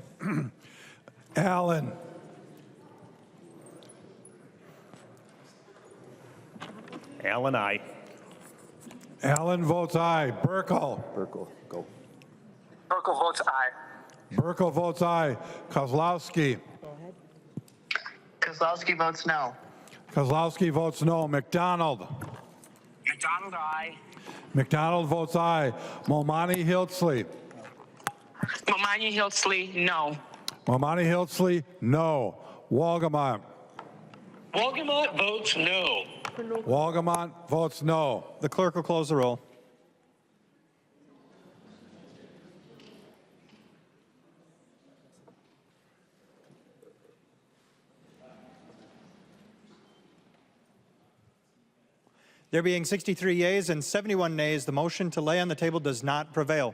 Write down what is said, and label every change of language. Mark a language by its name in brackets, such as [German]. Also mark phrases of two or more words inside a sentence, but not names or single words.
[English] Allen. Allen, aye. Allen votes aye. Burkle. Burkle, go. Burkle votes aye. Burkle votes aye. Kozlowski. Kozlowski votes no. Kozlowski votes no. McDonald. McDonald, aye. McDonald votes aye. Momani Hiltzley. Momani Hiltzley, no. Momani Hiltzley, no. Walgamont. Walgamont votes no. Walgamont votes no. The clerk will close the roll. There being 63 yeas and 71 nays, the motion to lay on the table does not prevail.